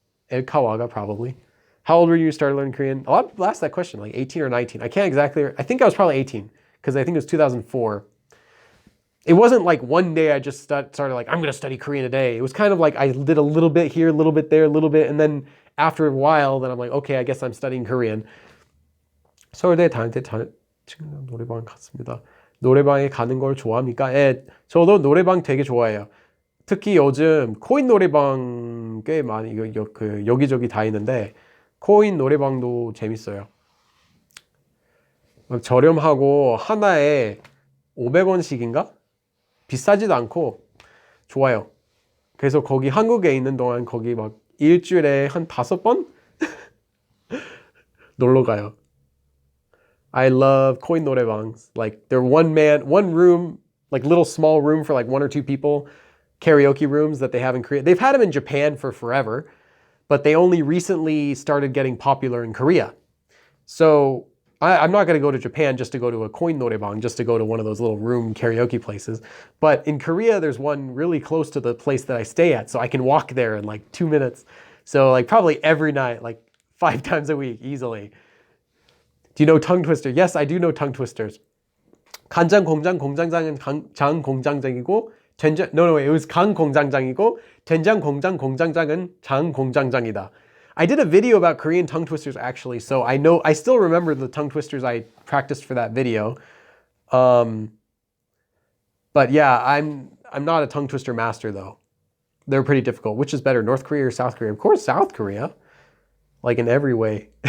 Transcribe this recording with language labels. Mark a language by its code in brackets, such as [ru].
[en] Elkawaga, probably. How old were you when you started learning Korean? A lot of people ask that question, like 18 or 19. I can't exactly, I think I was probably 18, because I think it was 2004. It wasn't like one day I just started like, I'm going to study Korean today. It was kind of like I did a little bit here, a little bit there, a little bit. And then after a while, then I'm like, okay, I guess I'm studying Korean. [ko] 서울대 다닐 때 친구랑 노래방 갔습니다. 노래방에 가는 걸 좋아합니까? 예, 저도 노래방 되게 좋아해요. 특히 요즘 코인 노래방 꽤 많이 여기저기 다 있는데 코인 노래방도 재밌어요. 막 저렴하고 하나에 500원씩인가? 비싸지도 않고 좋아요. 그래서 거기 한국에 있는 동안 거기 막 일주일에 한 5번 놀러 가요. [en] I love coin 노래방s. Like they're one room, like little small room for like 1 or 2 people, karaoke rooms that they have in Korea. They've had them in Japan for forever, but they only recently started getting popular in Korea. So I'm not going to go to Japan just to go to a coin 노래방, just to go to one of those little room karaoke places. But in Korea, there's one really close to the place that I stay at, so I can walk there in like 2 minutes. So like probably every night, like 5 times a week, easily. Do you know tongue twister? Yes, I do know tongue twisters. [ko] 간장 공장 공장장은 장 공장장이고 [en] no, it was [ko] 강 공장장이고 된장 공장 공장장은 장 공장장이다. [en] I did a video about Korean tongue twisters actually, so I still remember the tongue twisters I practiced for that video. But yeah, I'm not a tongue twister master though. They're pretty difficult. Which is better, North Korea or South Korea? Of course, South Korea, like in every way.